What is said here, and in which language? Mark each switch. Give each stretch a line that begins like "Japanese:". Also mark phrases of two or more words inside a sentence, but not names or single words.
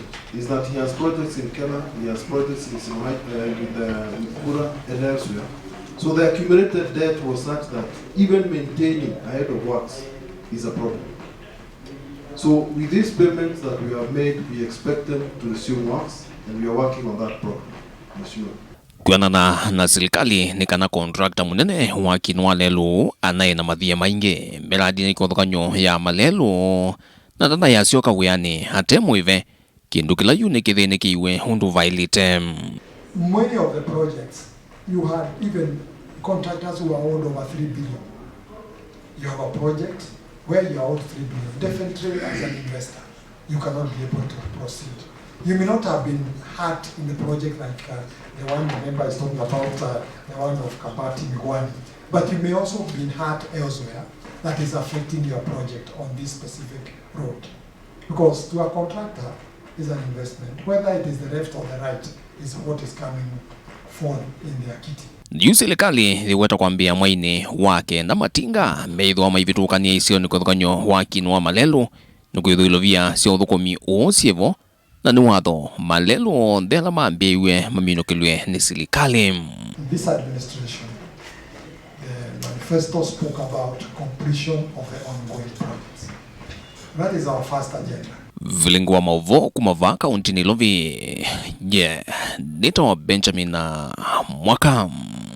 English: Is that he has projects in Kenya, he has projects in Kura and elsewhere. So the accumulated debt was such that even maintaining ahead of works is a problem. So with these payments that we have made, we expect them to resume works, and we are working on that problem.
Kamba: Kuanana na silikali ni kana kontrakta munene wa kinwa lelu anaye na mathia maingi miradi ni kuthukanyo ya malelu na tanda ya sioka wiani hate muive kindu kila yune kithini kiwe hundu vailite.
English: Many of the projects you had even contractors who are owed over 3 billion. You have a project where you are owed 3 billion. Definitely as an investor, you cannot be able to proceed. You may not have been hurt in the project like the one the member is talking about, the one of Kabati Migwani, but you may also have been hurt elsewhere that is affecting your project on this specific road. Because to a contractor is an investment, whether it is the left or the right is what is coming forth in their kitty.
Kamba: Yu silikali liweta kwambia mwaini wake na matinga meithwa maivitukania isio ni kuthukanyo waki nwa malelu nukwithuilovia sio uthukumi uosievo na ni watho malelu ndela mambiiwe maminukilwe ni silikali.
English: This administration, the Festo spoke about completion of the ongoing projects. That is our first agenda.
Kamba: Vilingwa mauvo kumava kauntini lovi nito Benjamin Mwaka.